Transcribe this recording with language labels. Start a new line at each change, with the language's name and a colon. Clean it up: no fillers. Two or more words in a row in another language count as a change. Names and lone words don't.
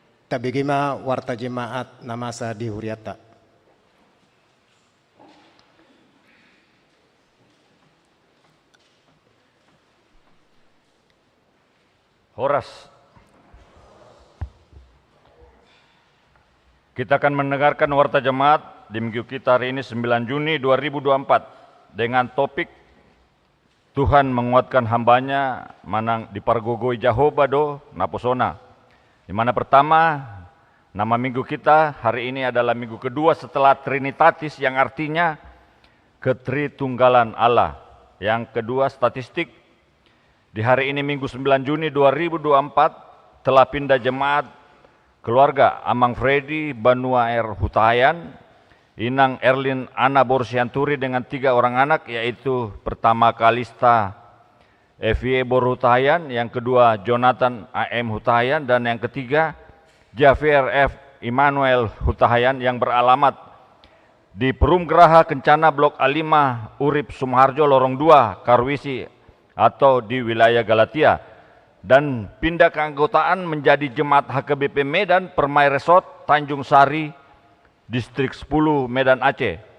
Batak Toba: tabegima
Indonesian: warta jemaat
Batak Toba: namasa di Huriata. Horas.
Indonesian: Kita akan mendengarkan warta jemaat di minggu kita hari ini 9 Juni 2024 dengan topik Tuhan menguatkan hambanya
Batak Toba: manang dipargogoi Jehovah do naposona.
Indonesian: Di mana pertama nama minggu kita hari ini adalah minggu kedua setelah Trinitatis yang artinya ketritunggalan Allah. Yang kedua statistik di hari ini minggu 9 Juni 2024 telah pindah jemaat keluarga Amang Freddy Banua R. Hutahayan, Inang Erlin Ana Borsianturi dengan 3 orang anak, yaitu pertama Kalista F.Y. Bor Hutahayan, yang kedua Jonathan A.M. Hutahayan, dan yang ketiga Javier F. Immanuel Hutahayan yang beralamat di Perum Geraha Kencana Blok A5 Urip Sumoharjo Lorong 2 Karwisi atau di wilayah Galatia, dan pindah keanggotaan menjadi Jemaat HKBP Medan Permai Resort Tanjung Sari Distrik 10 Medan Aceh.